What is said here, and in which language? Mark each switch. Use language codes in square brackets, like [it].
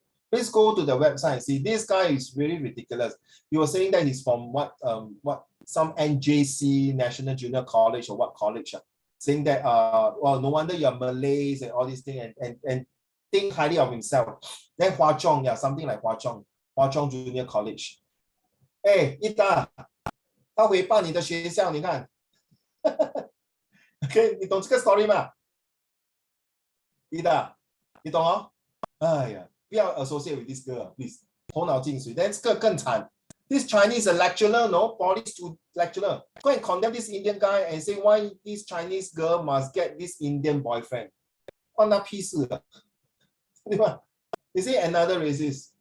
[en] Please go to the website and see. This guy is really ridiculous. He was saying that he's from what some NJC, National Junior College, or what college, saying that well, no wonder you're Malays and all these things, and think highly of himself. Then Hua Chong, yeah, something like Hua Chong Junior College. [zh] Hey, Ita, 他诽谤你的学校，你看。 OK， 你懂这个 story 吗？ Ita， 你懂哦？哎呀，不要 [en] associate with this girl, please. [zh] 头脑进水。Then 这个更惨。 [en] This Chinese lecturer, no, poly lecturer, go and condemn this Indian guy and say why this Chinese girl must get this Indian boyfriend. [zh] 关他屁事啊，对吧？ [en] Is it another racist?